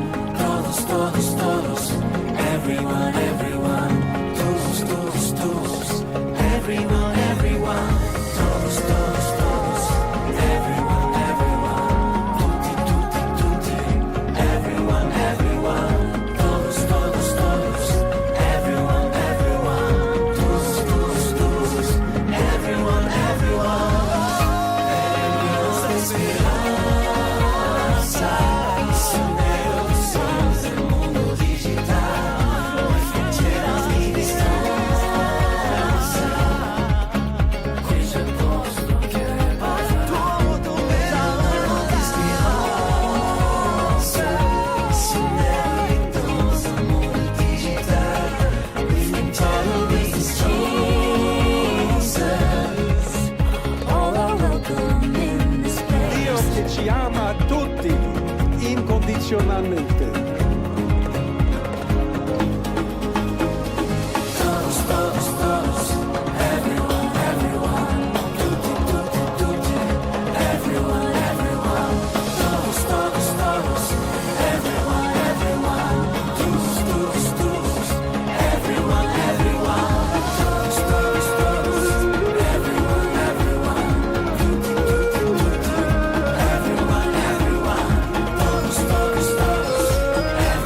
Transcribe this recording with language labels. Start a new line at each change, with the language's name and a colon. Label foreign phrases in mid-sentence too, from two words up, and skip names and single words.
Spanish: todos, todos, todos,
English: everyone, everyone,
Spanish: todos, todos, todos,
English: everyone, everyone,
Spanish: todos, todos, todos,
English: everyone, everyone,
Italian: tutti, tutti, tutti,
English: everyone, everyone,
Spanish: todos, todos, todos,
English: everyone, everyone,
Spanish: todos, todos, todos,
English: everyone, everyone.
Spanish: Peregrinos de esperanza, misioneros somos del mundo digital, no hay fronteras ni distancia.
Italian: Qui c'è posto che
Spanish: para todo verá. Esperanza, misioneros del mundo digital,
English: bringing followers to Jesus. All are welcome in this Dio place.
Italian: che ci ama a tutti incondizionalmente.
Spanish: Todos, todos, todos,
English: everyone, everyone,
Italian: tutti, tutti, tutti,
English: everyone, everyone,
Spanish: todos, todos, todos,
English: everyone, everyone,
Spanish: todos, todos, todos,
English: everyone, everyone,
Spanish: todos, todos, todos,
English: everyone, everyone,
Italian: tutti, tutti, tutti,
English: everyone, everyone,
Spanish: todos, todos, todos,